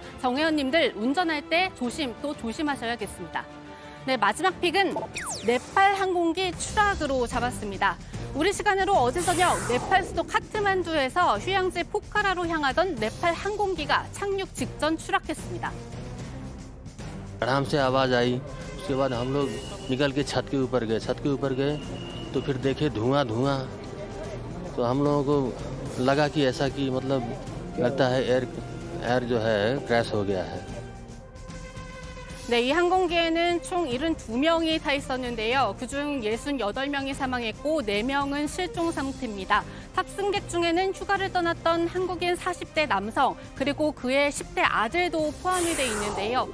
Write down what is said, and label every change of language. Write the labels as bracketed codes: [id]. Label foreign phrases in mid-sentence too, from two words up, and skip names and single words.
[ko] 정혜원님들 운전할 때 조심하셔야겠습니다. 네, 마지막 픽은 네팔 항공기 추락으로 잡았습니다. 우리 시간으로 어제 저녁 네팔 수도 카트만두에서 휴양지 포카라로 향하던 네팔 항공기가 착륙 직전 추락했습니다. [hi] आराम से आवाज आई उसके बाद हम लोग निकल के छत के ऊपर गए तो फिर देखे धुआं तो हम लोगों को लगा कि ऐसा कि मतलब लगता है एयर जो है क्रैश हो गया है. [ko] 네, 이 항공기에는 총 72명이 타 있었는데요. 그중 68명이 사망했고 4명은 실종 상태입니다. 탑승객 중에는 휴가를 떠났던 한국인 40대 남성 그리고 그의 10대 아들도 포함이 돼 있는데요.